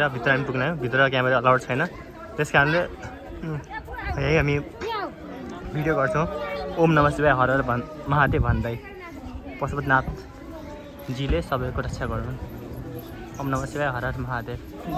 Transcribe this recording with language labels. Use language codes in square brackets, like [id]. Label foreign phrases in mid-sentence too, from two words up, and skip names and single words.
[ne] भित्र हामी पुग्न भित्र [en] camera allowed [ne] छैन त्यस कारणले यही हामी भिडियो गर्छौँ ओम नमः शिवाय हर हर महादेव भन्दै पशुपतिनाथजीले सबैको रक्षा गर्नु ओम नमः शिवाय हर हर महादेव